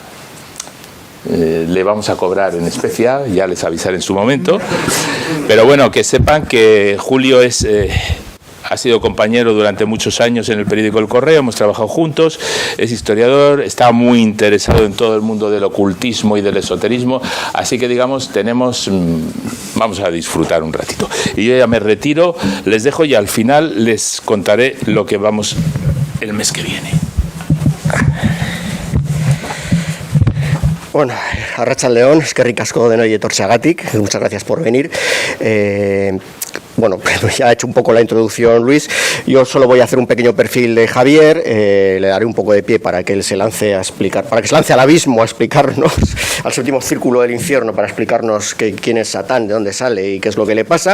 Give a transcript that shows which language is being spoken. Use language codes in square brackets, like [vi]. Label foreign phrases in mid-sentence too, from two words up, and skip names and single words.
[es] Le vamos a cobrar en especia, ya les avisaré en su momento, pero bueno, que sepan que Julio ha sido compañero durante muchos años en el periódico El Correo, hemos trabajado juntos, es historiador, está muy interesado en todo el mundo del ocultismo y del esoterismo, así que digamos, vamos a disfrutar un ratito. Y yo ya me retiro, les dejo y al final les contaré lo que vamos el mes que viene. [eu] Bueno, arratsaldeon, eskerrik asko denoi etortzeagatik, [es] muchas gracias por venir. Bueno, ya ha hecho un poco la introducción Luis, yo solo voy a hacer un pequeño perfil de Javier, le daré un poco de pie para que él se lance a explicar, para que se lance al abismo a explicarnos, al séptimo círculo del infierno, para explicarnos quién es Satán, de dónde sale y qué es lo que le pasa.